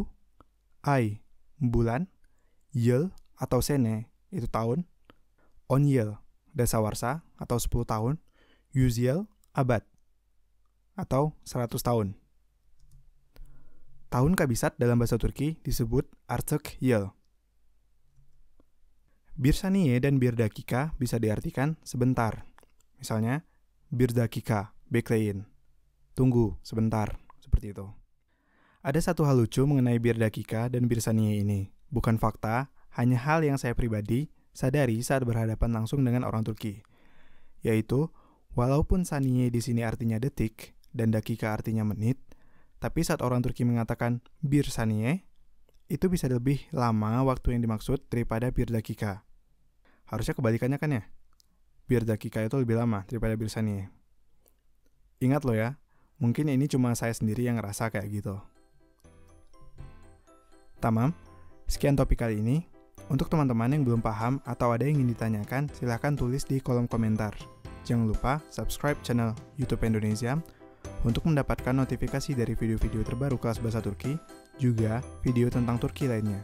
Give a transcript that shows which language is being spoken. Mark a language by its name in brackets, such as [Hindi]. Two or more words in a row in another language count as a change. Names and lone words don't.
[Indonesian] Ay, bulan. Yıl, atau sene, itu tahun. 10 yıl, dasawarsa, atau 10 tahun. 100 yıl, abad, atau 100 tahun. Tahun kabisat dalam bahasa Turki disebut [Turkish] artık yıl. Bir saniye [Indonesian] dan [Turkish] bir dakika [Indonesian] bisa diartikan sebentar. Misalnya, [Turkish] bir dakika, bekleyin. [Indonesian] Tunggu, sebentar, seperti itu. Ada satu hal lucu mengenai [Turkish] bir dakika [Indonesian] dan [Turkish] bir saniye [Indonesian] ini. Bukan fakta, hanya hal yang saya pribadi sadari saat berhadapan langsung dengan orang Turki. Yaitu, walaupun saniye di sini artinya detik dan dakika artinya menit, tapi saat orang Turki mengatakan [Turkish] bir saniye, [Indonesian] itu bisa lebih lama waktu yang dimaksud daripada [Turkish] bir dakika. [Indonesian] Harusnya kebalikannya kan ya? [Turkish] Bir dakika [Indonesian] itu lebih lama daripada [Turkish] bir saniye. [Indonesian] Ingat loh ya, mungkin ini cuma saya sendiri yang ngerasa kayak gitu. Tamam, sekian topik kali ini. Untuk teman-teman yang belum paham atau ada yang ingin ditanyakan, silahkan tulis di kolom komentar. Jangan lupa [English] subscribe channel [Indonesian] YouTube Indonesia untuk mendapatkan notifikasi dari video-video terbaru kelas bahasa Turki, juga video tentang Turki lainnya.